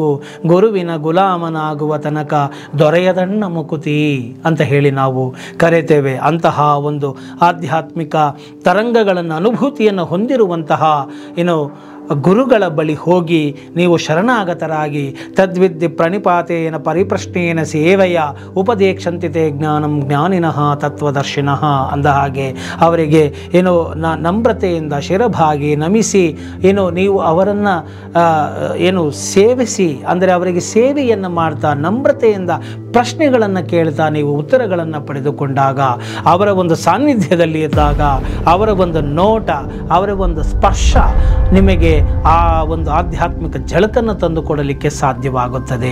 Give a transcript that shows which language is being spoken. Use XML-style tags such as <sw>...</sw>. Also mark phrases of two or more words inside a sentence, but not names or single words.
<kn>ಗುರುವಿನ ಗುಲಾಮನಾಗುವ ತನಕ ದೊರೆಯದಣ್ಣ ಮುಕುತಿ ಅಂತ ಹೇಳಿ ನಾವು ಕರೆತೇವೆ. ಅಂತಹ ಒಂದು ಆಧ್ಯಾತ್ಮಿಕ ತರಂಗಗಳನ್ನು, ಅನುಭೂತಿಯನ್ನು ಹೊಂದಿರುವಂತಹ ಗುರುಗಳ ಬಳಿ ಹೋಗಿ ನೀವು ಶರಣಾಗತರಾಗಿ</kn> <sa>ತದ್ವಿದ್ಯ ಪ್ರಣಿಪಾತೇನ ಪರಿಪ್ರಶ್ನೇನ ಸೇವೆಯ ಉಪದೇಕ್ಷಂತಿತೆ ಜ್ಞಾನಂ ಜ್ಞಾನಿನಃ ತತ್ವದರ್ಶಿನಃ</sa> <kn>ಅಂದ ಹಾಗೆ ಅವರಿಗೆ ನಮ್ರತೆಯಿಂದ ಶಿರಭಾಗಿ ನಮಿಸಿ ನೀವು ಅವರನ್ನು ಸೇವಿಸಿ, ಅಂದರೆ ಅವರಿಗೆ ಸೇವೆಯನ್ನು ಮಾಡ್ತಾ ನಮ್ರತೆಯಿಂದ ಪ್ರಶ್ನೆಗಳನ್ನು ಕೇಳ್ತಾ ನೀವು ಉತ್ತರಗಳನ್ನು ಪಡೆದುಕೊಂಡಾಗ, ಅವರ ಒಂದು ಸಾನ್ನಿಧ್ಯದಲ್ಲಿ ಇದ್ದಾಗ, ಅವರ ಒಂದು ನೋಟ, ಅವರ ಒಂದು ಸ್ಪರ್ಶ ನಿಮಗೆ ಆ ಒಂದು ಆಧ್ಯಾತ್ಮಿಕ ಝಳಕನ್ನು ತಂದುಕೊಡಲಿಕ್ಕೆ ಸಾಧ್ಯವಾಗುತ್ತದೆ.</kn>